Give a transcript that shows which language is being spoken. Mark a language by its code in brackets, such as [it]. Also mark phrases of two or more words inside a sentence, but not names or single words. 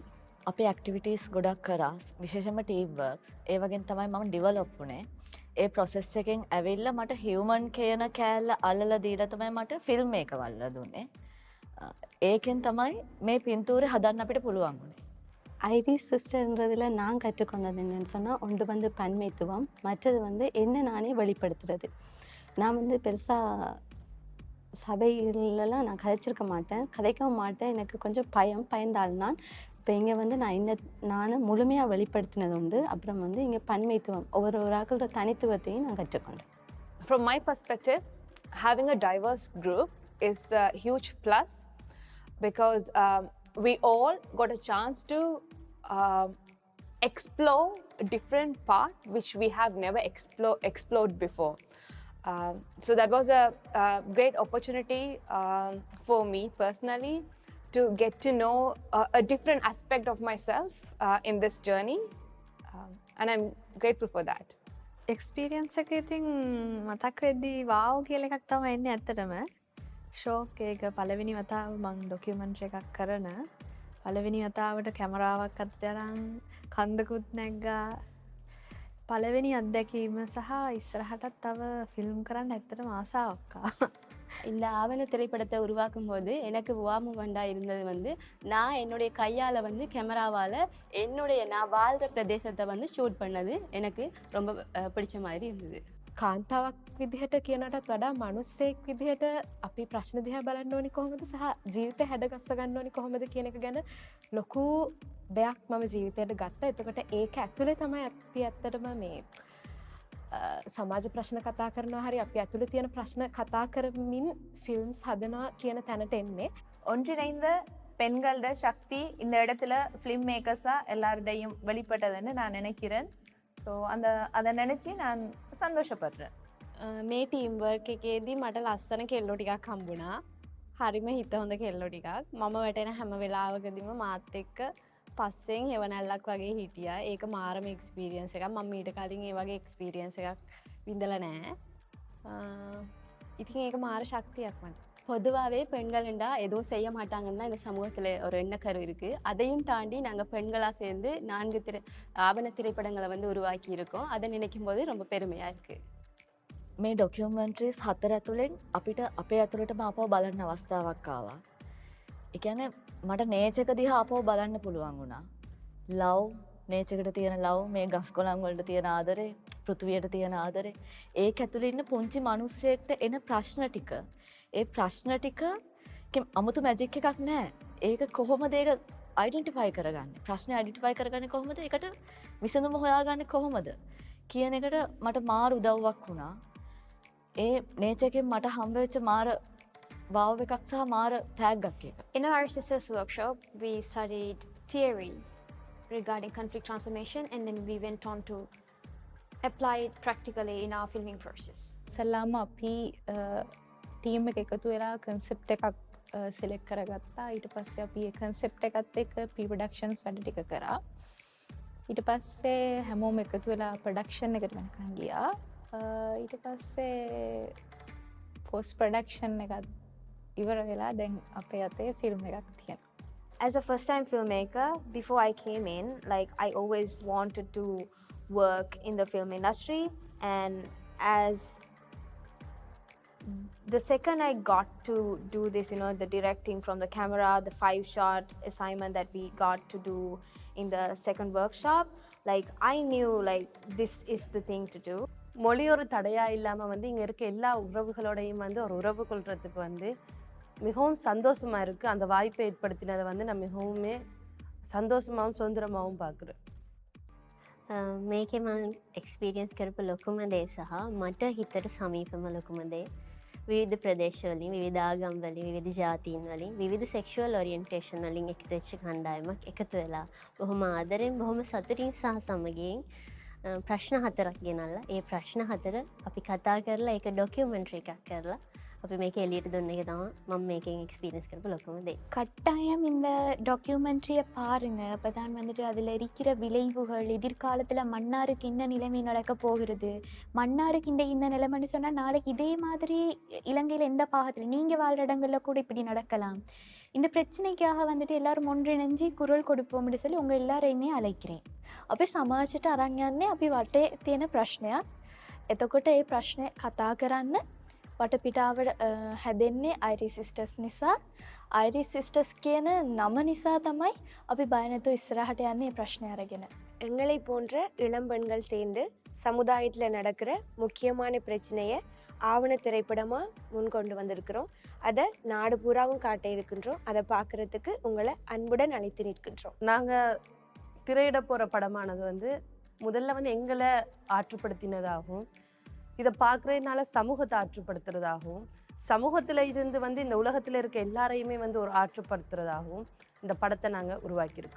[si] අපේ ඇක්ටිවිටීස් ගොඩක් කරා විශේෂයෙන්ම [en] team works [si] ඒ වගේම තමයි මම ඩිවලොප් වුණේ. ඒ ප්‍රොසෙස් එකෙන් ඇවිල්ලා මට හියුමන් කියන කෑල්ල අල්ලලා දීලා තමයි මට ෆිල්ම් එක වල්ලා දුන්නේ. ඒකෙන් තමයි මේ පින්තූරේ හදන්න අපිට පුළුවන් වුණේ. [ta] ஐரிஷ் சிஸ்டர்ன்றதில் நான் கற்றுக்கொண்டது என்னென்னு சொன்னால் ஒன்று வந்து பன்மைத்துவம், மற்றது வந்து என்ன நானே வெளிப்படுத்துறது. நான் வந்து பெருசாக சபையிலலாம் நான் கதைச்சிருக்க மாட்டேன், கதைக்கவும் மாட்டேன். எனக்கு கொஞ்சம் பயந்தால் நான் இப்போ இங்கே வந்து நான் முழுமையாக வெளிப்படுத்தினது உண்டு. அப்புறம் வந்து இங்கே பன்மைத்துவம், ஒவ்வொரு ஆக்களோட தனித்துவத்தையும் நான் கற்றுக்கொண்டேன். [en] From my perspective, having a diverse group is the huge plus because we all got a chance to explore a different part which we have never explored before. So that was a great opportunity for me personally to get to know a different aspect of myself in this journey, and I'm grateful for that. [si] එක්ස්පීරියන්ස් එක ඉතින් මතක් වෙද්දී වාව් කියලා එකක් තමයි එන්නේ ඇත්තටම. ෂෝක් එක පළවෙනි වතාව මම ඩොකියුමන්ටරි එකක් කරන පළවෙනි වතාවට කැමරාවක් අතට අරන් කන්දකුත් නැග්ගා. පළවෙනி අත්දැකීම සහ ඉස්සරහටත් තව ෆිල්ම් කරන්න ඇත්තටම ආසාවක් ආවා. [ta] இந்த ஆவண திரைப்படத்தை உருவாக்கும் போது எனக்கு வாமுவண்டா இருந்தது வந்து நான் என்னுடைய கையால் வந்து கேமராவால் நான் வாழ்கிற பிரதேசத்தை வந்து ஷூட் பண்ணது எனக்கு ரொம்ப பிடிச்ச மாதிரி இருந்தது. [si] කාන්තාවක් විදිහට කියනටත් වඩා මනුස්සයෙක් විදිහට අපි ප්‍රශ්න දිහා බලන්න ඕනි කොහොමද සහ ජීවිතය හැඩගස්ස ගන්න ඕනි කොහොමද කියන එක ගැන ලොකු දෙයක් මම ජීවිතයට ගත්තා. එතකොට ඒක ඇතුලේ තමයි අපි ඇත්තටම මේ සමාජ ප්‍රශ්න කතා කරනවා හරි අපි ඇතුලේ තියෙන ප්‍රශ්න කතා කරමින් ෆිල්ම්ස් හදනවා කියන තැනට එන්නේ. [ta] ஒன்றிணைந்த பெண்களோட சக்தி இந்த இடத்துல [en] film makers [ta] எல்லாருடையும் வெளிப்பட்டதுன்னு நான் நினைக்கிறேன். ஸோ அதை நினச்சி நான் සන්තෝෂப்படுறேன். [si] මේ [en] team work [si] එකේදී මට ලස්සන කෙල්ලෝ ටිකක් හම්බුණා. හරිම හිත හොඳ කෙල්ලෝ ටිකක්. මම වැටෙන හැම වෙලාවකදීම මාත් එක්ක පස්සෙන් හෙවණැල්ලක් වගේ හිටියා. ඒක මාරම එක්ස්පීරියන්ස් එකක්. මම ඊට කලින් ඒ වගේ එක්ස්පීරියන්ස් එකක් විඳලා නැහැ. ඉතින් ඒක මාර ශක්තියක් මට. [ta] பொதுவாகவே பெண்கள்ண்டா எதுவும் செய்ய மாட்டாங்கன்னா இந்த சமூகத்தில் ஒரு எண்ணக்கரு இருக்குது. அதையும் தாண்டி நாங்கள் பெண்களாக சேர்ந்து 4 ஆவண திரைப்படங்களை வந்து உருவாக்கி இருக்கோம். அதை நினைக்கும் போது ரொம்ப பெருமையாக இருக்குது. [si] මේ ඩොකියුමන්ටරිස් 4 ඇතුලෙන් අපිට අපේ ඇතුළටම ආපහු බලන්න අවස්ථාවක් ආවා. ඒ කියන්නේ මට නේචර් එක දිහා ආපහු බලන්න පුළුවන් වුණා. ලව්, නේචර් එකට තියෙන ලව්, මේ ගස් කොළන් වලට තියෙන ආදරේ, පෘථිවියට තියෙන ආදරේ, ඒක ඇතුලේ ඉන්න පුංචි මිනිස්සෙක්ට එන ප්‍රශ්න ටික. ඒ ප්‍රශ්න ටික අමුතු මැජික් එකක් නෑ. ඒක කොහොමද ඒක අයිඩෙන්ටිෆයි කරගන්නේ? ප්‍රශ්නේ අයිඩෙන්ටිෆයි කරගන්නේ කොහොමද? ඒකට විසඳුම හොයාගන්නේ කොහොමද? කියන එකට මට මාර උදව්වක් වුණා. ඒ නේචර් එකෙන් මට හම්බ වෙච්ච මාර වාව් එකක් සහ මාර ටැග්ගක් එක. [en] In our Irish Sisters workshop, we studied theory regarding conflict transformation, and then we went on to apply it practically in our filming process. [si] ඉස්සෙල්ලාම අපි ටීම් එක එකතු වෙලා කන්සෙප්ට් එකක් සිලෙක්ට් කරගත්තා. ඊට පස්සේ අපි ඒ කන්සෙප්ට් එකත් එක්ක [en] pre productions [si] වැඩ ටික කරා. ඊට පස්සේ හැමෝම එකතු වෙලා ප්‍රොඩක්ෂන් එකට වෙනකන් ගියා. ඊට පස්සේ [en] post production [si] එකත් ඉවර වෙලා දැන් අපේ අතේ ෆිල්ම් එකක් තියෙනවා. [en] As a first-time filmmaker, before I came in, like I always wanted to work in the film industry, and as the second I got to do this, the directing from the camera, the 5-shot assignment that we got to do in the second workshop, like I knew like this is the thing to do. [ta] மொழி ஒரு தடையாக இல்லாமல் வந்து இங்கே இருக்க எல்லா உறவுகளோடையும் வந்து ஒரு உறவு கொள்றதுக்கு வந்து மிகவும் சந்தோஷமாக இருக்குது. அந்த வாய்ப்பை ஏற்படுத்தினதை வந்து நான் மிகவும் சந்தோஷமாகவும் சுதந்திரமாகவும் பார்க்குறேன். [si] මේකේ මම එක්ස්පීරියන්ස් කරපු ලොකුම දේ සහ මට හිතට සමීපම ලොකුම දේ විවිධ ප්‍රදේශවලින් විවිධ ආගම් වලින් විවිධ ජාතීන් වලින් විවිධ [en] sexual orientation [si] වලින් එකතු වෙච්ච කණ්ඩායමක් එකතු වෙලා බොහොම ආදරෙන් බොහොම සතුටින් සහ සමගියෙන් ප්‍රශ්න 4ක් ගෙනල්ලා ඒ ප්‍රශ්න 4 අපි කතා කරලා ඒක ඩොකියුමන්ටරි එකක් කරලා අපි මේක එළියට දුන්න එක තමයි මම මේකෙන් எக்ஸ்பீரியன்ஸ் කරපු ලොකුම දේ. [ta] கட்டாயம் இந்த டாக்குமெண்ட்ரியை பாருங்க அப்பதான் வந்துட்டு அதில் இருக்கிற விளைவுகள் எதிர்காலத்தில் மன்னாருக்கு என்ன நிலைமை நடக்க போகிறது மன்னாருக்கு இந்த நிலைமைன்னு சொன்னால் நாளைக்கு இதே மாதிரி இலங்கையில் எந்த பாகத்தில் நீங்கள் வாழ்கிற இடங்களில் கூட இப்படி நடக்கலாம். இந்த பிரச்சனைக்காக வந்துட்டு எல்லாரும் ஒன்றிணைஞ்சு குரல் கொடுப்போம்னு சொல்லி உங்கள் எல்லாரையுமே அழைக்கிறேன். [si] අපි සමාජයට අරන් යන්නේ අපි වටේ තියෙන ප්‍රශ්නයක්. එතකොට ඒ ප්‍රශ්නය කතා කරන්න වටපිටාවට හැදෙන්නේ අයිරිස් සිස්ටර්ස් නිසා. අයිරිස් සිස්ටර්ස් කියන නම නිසා තමයි අපි බය නැතුව ඉස්සරහට යන්නේ මේ ප්‍රශ්නය අරගෙන. [ta] எங்களை போன்ற இளம்பெண்கள் சேர்ந்து சமுதாயத்தில் நடக்கிற முக்கியமான பிரச்சனையை ஆவண திரைப்படமாக முன்கொண்டு வந்திருக்கிறோம். அதை நாடு பூராவும் காட்ட இருக்கின்றோம். அதை பார்க்குறதுக்கு உங்களை அன்புடன் அழைத்து நிற்கின்றோம். நாங்கள் திரையிட போகிற படமானது வந்து முதல்ல வந்து எங்களை ஆற்றுப்படுத்தினதாகவும் இதை பார்க்குறதுனால சமூகத்தை ஆற்றுப்படுத்துறதாகவும் சமூகத்தில் இருந்து வந்து இந்த உலகத்தில் இருக்க எல்லாரையுமே வந்து ஒரு ஆற்றுப்படுத்துறதாகவும் இந்த படத்தை நாங்கள் உருவாக்கியிருக்கோம்.